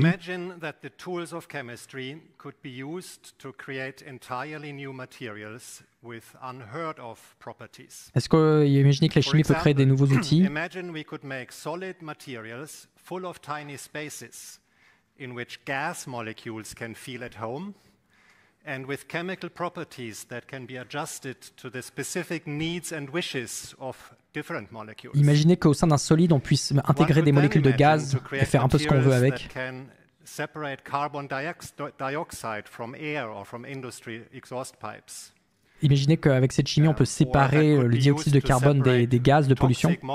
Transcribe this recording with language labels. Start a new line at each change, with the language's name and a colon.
English: Imagine that the tools of chemistry could be used to create entirely new materials with unheard of properties.
French: Est-ce que imaginez que la chimie peut créer des nouveaux outils?
English: Imagine we could make solid materials full of tiny spaces in which gas molecules can feel at home and with chemical properties that can be adjusted to the specific needs and wishes of different molecules.
French: Imaginez qu'au sein d'un solide, on puisse intégrer des molécules de gaz et faire un peu ce qu'on veut avec.
English: Separate carbon dioxide from air or from industry exhaust pipes.
French: Imaginez qu'avec cette chimie, on peut séparer le dioxyde de carbone des gaz de pollution.